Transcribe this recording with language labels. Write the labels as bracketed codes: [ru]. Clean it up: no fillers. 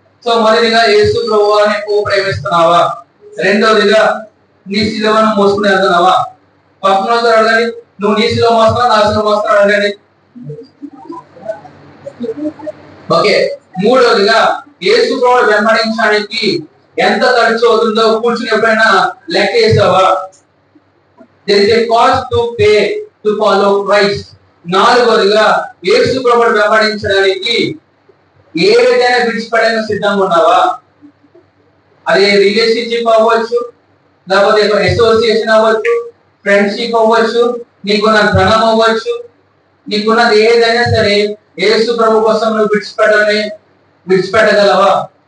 [te] So మొదటిగా యేసు ప్రభువుని ఎక్కువ ప్రేమిస్తున్నావా? రెండోదిగా నీ శిలువను మోసుకుని వెళ్తున్నావా? పక్కన అడగండి, నువ్వు నీ శిలువ మోస్తున్నావు, నా శిలువ మోస్తున్నావు అడగండి. ఓకే. మూడోదిగా యేసు ప్రభువుని వెంబడించడానికి ఎంత ఖర్చు అవుతుందో కూర్చుని ఎప్పుడైనా లెక్క వేసావా? [en] There is a cost to pay to follow Christ. [te] నాలుగోదిగా యేసు ప్రభువుని వెంబడించడానికి ఏదైనా విడిచిపెట్టడానికి సిద్ధంగా ఉన్నావా? అది రిలేషన్షిప్ అవ్వచ్చు, లేకపోతే అసోసియేషన్ అవ్వచ్చు, ఫ్రెండ్షిప్ అవ్వచ్చు, నీకున్న ధనం అవ్వచ్చు, నీకున్నది ఏదైనా సరే యేసు ప్రభు కోసం నువ్వు విడిచిపెట్టగలవా?